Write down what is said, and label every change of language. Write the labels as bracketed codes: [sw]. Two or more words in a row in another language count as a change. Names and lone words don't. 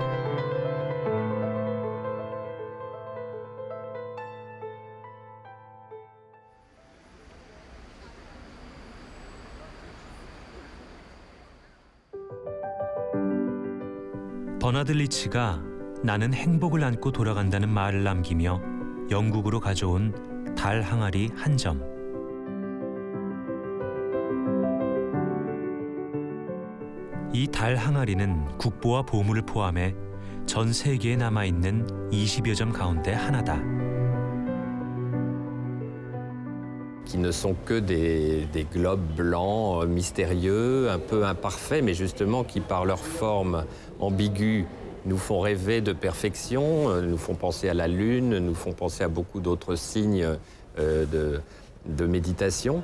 [ko] 버나드 리치가 나는 행복을 안고 돌아간다는 말을 남기며 영국으로 가져온 달 항아리 한 점. 이 달 항아리는 국보와 보물을 포함해 전 세계에 남아있는 20여 점 가운데 하나다. [fr] Qui ne sont que des globes blancs mystérieux, un peu imparfaits, mais justement qui, par leur forme ambiguë, nous font rêver de perfection, nous font penser à la lune, nous font penser à beaucoup d'autres signes de méditation.